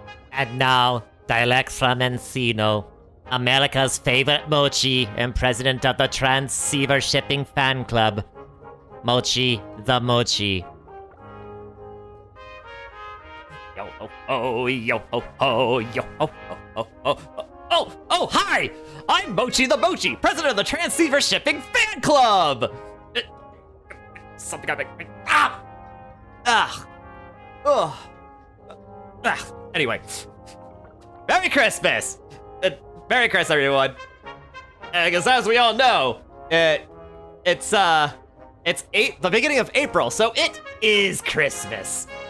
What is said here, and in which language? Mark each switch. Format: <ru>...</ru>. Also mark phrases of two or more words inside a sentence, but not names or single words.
<en>And now, direct from Encino, America's favorite Mochi and president of the Tranceivershipping fan club, Mochi the Mochi. Yo ho ho, yo ho ho, yo ho ho ho ho. Oh, hi! I'm Mochi the Mochi, president of the Tranceivershipping fan club! Something got me. Anyway. Merry Christmas! Merry Christmas, everyone. Because as we all know, it's the beginning of April, so it is Christmas.</en>